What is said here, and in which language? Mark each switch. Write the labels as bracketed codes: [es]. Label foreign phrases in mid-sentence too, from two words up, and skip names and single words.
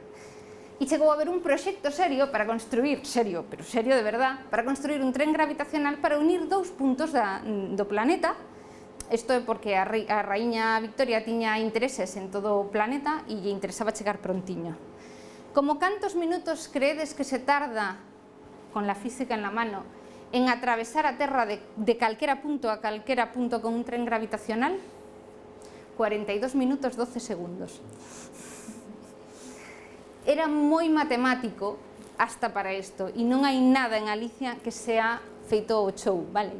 [gl] E chegou a haber un proxecto serio para construir, serio, pero serio [es] de verdad, [gl] para construir un tren gravitacional para unir dous puntos do planeta. Isto é porque a raíña Victoria tiña intereses en todo o planeta e lle interesaba chegar prontiño. Como cantos minutos creedes que se tarda, [es] con la física en la mano, [gl] en atravesar a Terra de calquera punto a calquera punto con un tren gravitacional? 42 minutos 12 segundos. Era moi matemático hasta para isto, e non hai nada en Alicia que sea feito o show, vale?